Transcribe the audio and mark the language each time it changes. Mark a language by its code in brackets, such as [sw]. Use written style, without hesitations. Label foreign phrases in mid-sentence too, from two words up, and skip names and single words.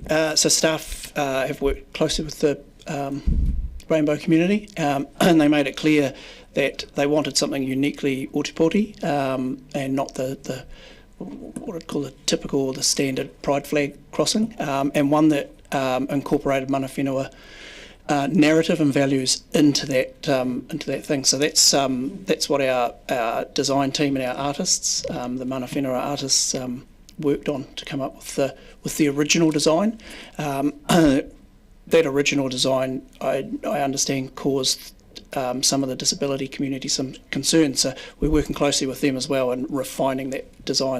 [en] So staff have worked closely with the Rainbow community, and they made it clear that they wanted something uniquely Ōtepoti, and not the what I'd call the typical or the standard Pride flag crossing, and one that incorporated [mi] mana whenua [en] narrative and values into that thing. So that's what our design team and our artists, the [mi] mana whenua [en] artists, worked on to come up with the original design. That original design, I understand, caused some of the disability community some concerns. So we're working closely with them as well and refining that design.